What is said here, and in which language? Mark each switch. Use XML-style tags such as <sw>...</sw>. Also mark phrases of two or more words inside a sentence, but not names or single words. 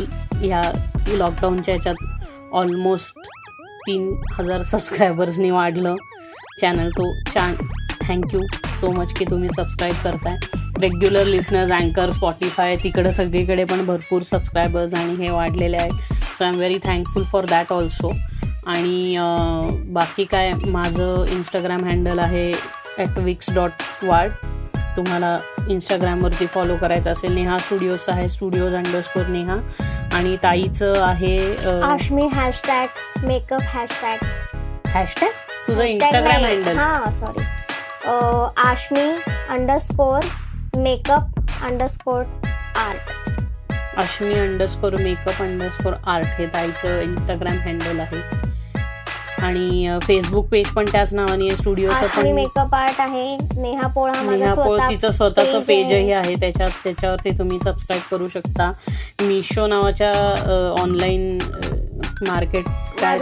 <mr>ह्या लॉकडाऊनच्या ह्याच्यात ऑलमोस्ट 3000 सबस्क्रायबर्सनी वाढलं चॅनल. तो</mr> <en>thank you so much</en> <mr>की तुम्ही सबस्क्राईब करताय.</mr> <en>regular listeners,</en> <mr>अँकर, स्पॉटिफाय तिकडं सगळीकडे पण भरपूर सबस्क्रायबर्स आणि हे वाढलेले आहेत.</mr> <en>So I am very thankful for that also.</en> <mr>आणि बाकी काय, माझं इंस्टाग्राम हँडल आहे @wix.ward. तुम्हाला इंस्टाग्रामवरती फॉलो करायचं असेल. नेहा स्टुडिओज आहे, studios_नेहा. आणि ताईचं आहे आश्मी # मेकअप #. हॅशटॅग तुझं इंस्टाग्राम हँडल? हा सॉरी, ashmi_makeup_art. ashmi_makeup_art हे ताईचं इंस्टाग्राम हँडल आहे. आणि फेसबुक पेज पण त्याच नावाने आहे. स्टुडिओचं ashmi पण मेकअप आर्ट आहे. नेहा पोळ हा नेहा माझा पोळ तिचं स्वतःचं page पेजही आहे. त्याच्यावरती तुम्ही सबस्क्राईब करू शकता. मिशो नावाच्या</mr> <en>online market</en> <mr>काय</mr>